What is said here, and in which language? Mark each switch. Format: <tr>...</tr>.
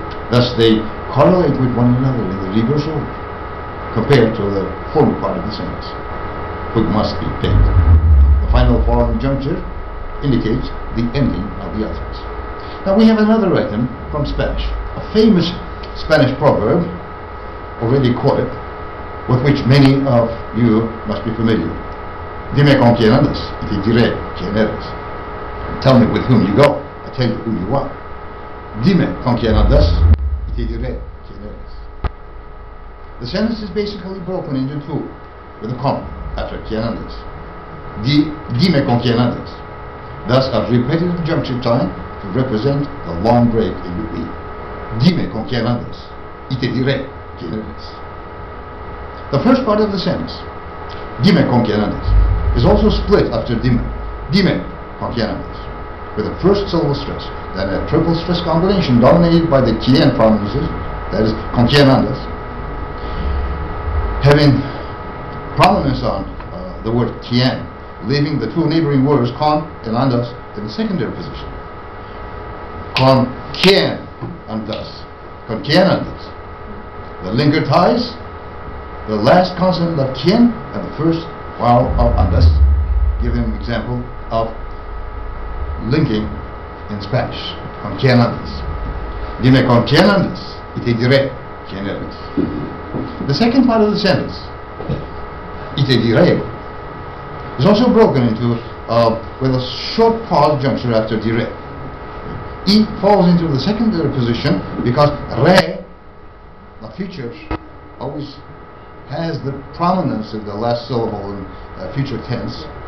<en>Thus they correlate with one another in the reverse order, compared to the former part of the sentence. Twig must be bent. The final following juncture indicates the ending of the utterance. Now we have another item from Spanish, a famous Spanish proverb, already quoted, with which many of you must be familiar.</en> <es>Dime con quién andas, y te diré quién eres.</es> <en>Tell me with whom you go, I tell you who you are.</en> <es>Dime con quién andas, y te diré quién eres.</es> <en>The sentence is basically broken into two, with a comma after quién andas. Dime con quién andas. Thus a repetitive juncture time to represent the long break in the E.</en> <es>Dime con quién andas, y te diré quién eres.</es> <en>The first part of the sentence, dime con quién andas, is also split after dime. Dime con quién andas, with a first syllable stress, then a triple stress combination dominated by the quién pronunciation, that is, con quién andas, having prominence on the word quién, leaving the two neighboring words con and andas in the secondary position.</en> <es>Con quién andas, con quién andas.</es> <en>The linker ties the last consonant of quién and the first vowel of andas, giving an example of linking in Spanish. Con quién andas.</en> <es>Dime con quién andas y te diré quién eres.</es> <en>The second part of the sentence, y te diré, is also broken into with a short pause juncture after diré. E falls into the secondary position because re, the future, always has the prominence of the last syllable in future tense.</en>